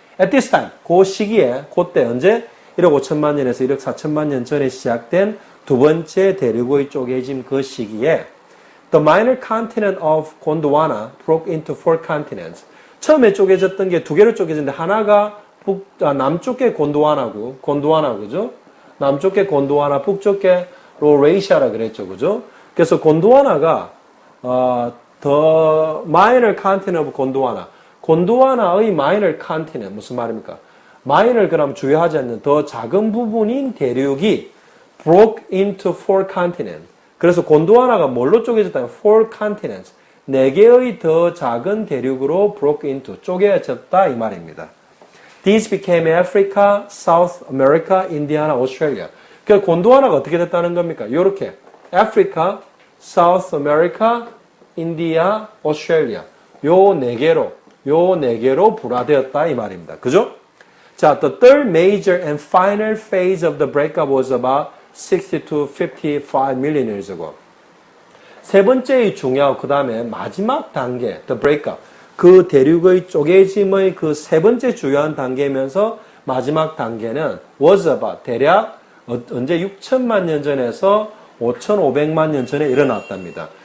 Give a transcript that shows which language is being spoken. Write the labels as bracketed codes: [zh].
[en] At this time, [ko] 그 시기에, 그때 언제? 1억 5천만 년에서 1억 4천만 년 전에 시작된 두 번째 대륙의 쪼개짐 그 시기에 [en] The minor continent of Gondwana broke into four continents. [ko] 처음에 쪼개졌던 게 두 개로 쪼개졌는데 하나가 남쪽에 곤드와나고, 그죠? 남쪽에 곤드와나, 북쪽에 로레이시아라 그랬죠, 그죠? 그래서 곤드와나가 [en] the minor continent of Gondwana. [ko] 곤드와나의 [en] minor continent [ko] 무슨 말입니까? minor 그럼 주요하지 않는 더 작은 부분인 대륙이 [en] broke into four continents. [ko] 그래서 곤드와나가 뭘로 쪼개졌다면 [en] four continents. [ko] 네 개의 더 작은 대륙으로 [en] broke into [ko] 쪼개졌다 이 말입니다. [en] These became Africa, South America, India, Australia. [ko] 그러니까 곤드와나가 어떻게 됐다는 겁니까? 요렇게 Africa, South America, India, Australia. 요 네 개로 분화되었다 이 말입니다. 그죠? [en] 자, the third major and final phase of the breakup was about 60 to 55 million years ago. [ko] 세 번째의 중요하고 그 다음에 마지막 단계, [en] the breakup. [ko] 그 대륙의 쪼개짐의 그 세 번째 주요한 단계면서 마지막 단계는 [en] was about [ko] 대략 언제 6천만 년 전에서 5,500만 년 전에 일어났답니다.